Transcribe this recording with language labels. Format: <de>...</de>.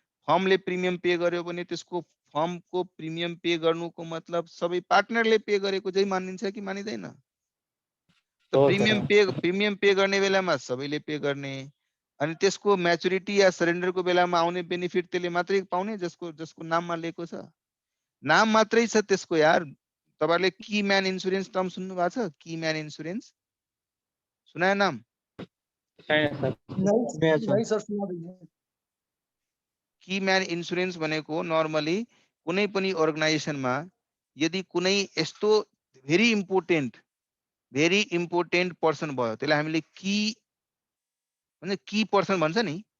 <ne>फर्मले premium pay गर्यो भने त्यसको फर्मको प्रिमियम पे गर्नुको मतलब सबै पार्टनरले पे गरेको चाहिँ मानिन्छ कि मानिदैन? त हो प्रिमियम पे गर्ने बेलामा सबैले पे गर्ने, अनि त्यसको म्याचुरिटी या सरेन्डरको बेलामा आउने बेनिफिट त्यसले मात्रै पाउने जसको नाममा लिएको छ। नाम मात्रै छ त्यसको यार। तपाईहरुले की म्यान इन्स्योरेन्स टर्म सुन्नु भएको छ? की म्यान इन्स्योरेन्स सुनाए नाम? छैन सर।</ne> <hi>नहीं सर, सुना दीजिए।</hi> <ne>की म्यान इन्स्योरेन्स भनेको नर्मली कुनै पनि अर्गनाइजेसनमा यदि कुनै यस्तो भेरी इम्पोर्टेन्ट पर्सन भयो, त्यसलाई हामीले की भने की पर्सन भन्छ नि,</ne>